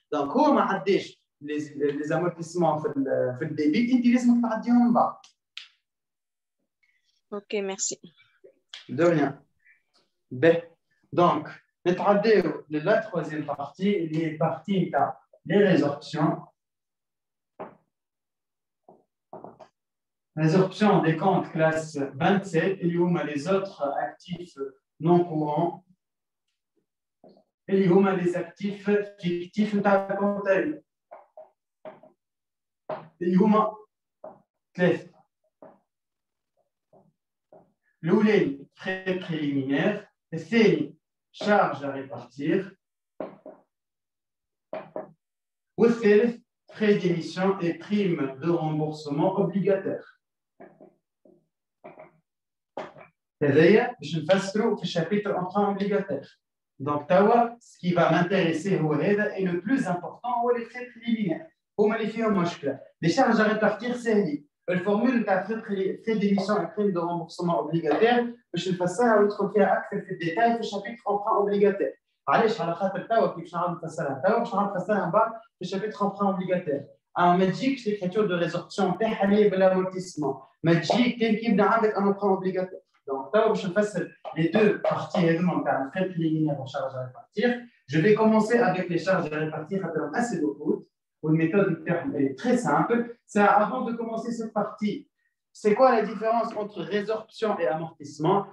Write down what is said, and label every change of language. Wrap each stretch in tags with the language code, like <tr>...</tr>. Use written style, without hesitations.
<ar>دونك هو ما عداش لي زامورتيسمون في الديبي انت لازمك تعديهم من بعد. اوكي ميرسي</ar> <fr>دو ريان.</fr> <ar>به دونك نتعداو لا تروازيام بارتي اللي هي البارتي نتاع لي ريزوربسيون.</ar> <fr>Résorption des comptes classe 27, il y a les autres actifs non courants, il y a les actifs fictifs de la comptabilité. Il y a</fr> <ar>ثلاثة. الأولى</ar> <fr>frais préliminaires,</fr> <ar>الثاني</ar> <fr>charge à répartir,</fr> <ar>والثالث</ar> <fr>frais d'émission et primes de remboursement obligataires.</fr> <ar>هذايا باش نفسروا في الشابيتر emprunt obligataire. دونك توا سكي</ar> <fr>va m'intéresser</fr> <ar>هو هذا</ar> <fr>et le plus important هو les frais préliminaires.</fr> <ar>هما اللي فيهم مشكله.</ar> <fr>Les charges à répartir</fr> <ar>ساهلين. الفورمول نتاع</ar> <fr>frais d'émission et primes de remboursement obligataire</fr> <ar>باش نفسرها وندخل فيها اكثر في الديتاي في الشابيتر emprunt obligataire. علاش؟ على خاطر توا كيف باش نعاود نفسرها توا باش نعاود نفسرها من بعد في الشابيتر emprunt obligataire. ما تجيكش</ar> <fr>l'écriture de résorption</fr> <ar>تاعها اللي بالامورتيسمون ما تجيك كان كيبدا عندك ان emprunt obligatoire.</ar> <fr>Donc</fr> <ar>توا باش نفسر</ar> <fr>les deux parties</fr> <ar>هذوما نتاع</ar> <fr>le frais préliminaire aux charges à répartir. Je vais commencer avec les charges à répartir</fr> <ar>خاطرهم</ar> <fr>assez beaucoup. Une méthode est très simple. C'est avant de commencer cette partie. C'est quoi la différence entre résorption et amortissement?</fr>